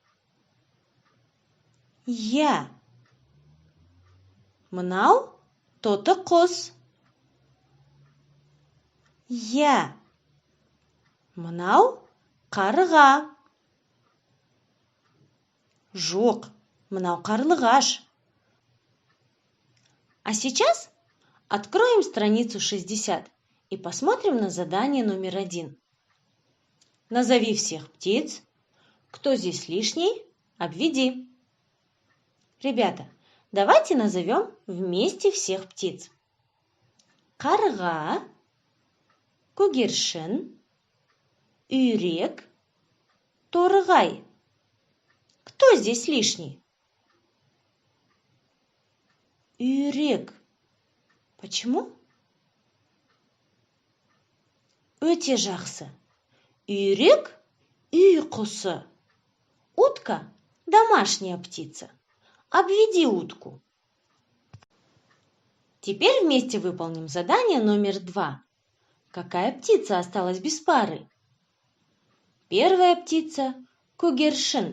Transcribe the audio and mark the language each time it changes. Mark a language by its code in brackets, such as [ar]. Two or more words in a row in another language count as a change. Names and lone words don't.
[kk] Я. Мынау тоты құс. Я. Мынау қарға. Жоқ, мынау қарлығаш. [ru] А сейчас откроем страницу 60 и посмотрим на задание номер 1. Назови всех птиц. Кто здесь лишний? Обведи. Ребята, давайте назовем вместе всех птиц. [kk] Қарға, көгершін, үйрек, торғай. [ru] Кто здесь лишний? [kk] Үйрек. Почему? Өте жақсы. Үйрек – үй құсы. [ru] Утка – домашняя птица. Обведи утку. Теперь вместе выполним задание номер 2. Какая птица осталась без пары? Первая птица – көгершін.